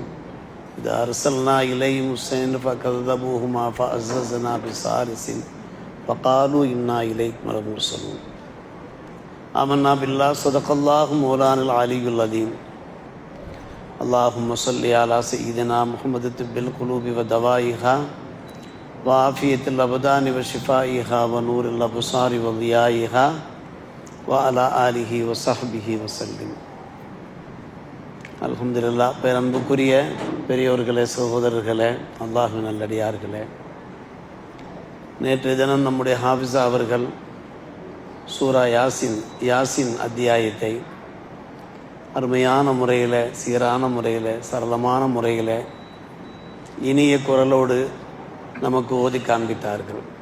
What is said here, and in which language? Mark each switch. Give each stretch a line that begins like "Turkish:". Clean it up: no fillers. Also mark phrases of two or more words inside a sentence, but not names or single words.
Arabic: إذا أرسلنا إليهم السين فكذبوهما فعززنا بثالث فقالوا إنا إليكم لمرسلون آمنا بالله صدق الله مولانا العلي العظيم اللهم صل على سيدنا محمد طب القلوب ودوائها وعافية الأبدان وشفائها ونور الأبصار وضيائها وعلى آله وصحبه وسلم.
Tamil: அல்ஹம்துலில்லாஹ். பேரன்புக்குரிய பெரியோர்களே, சகோதரர்களே, அல்லாஹ்வின் நல்லடியார்களே, நேற்றைய தினம் நம்முடைய ஹாஃபிஸா அவர்கள் சூரா யாசின் அத்தியாயத்தை அருமையான முறையில், சீரான முறையில், சரளமான முறையில், இனிய குரலோடு நமக்கு ஓதி காண்பித்தார்கள்.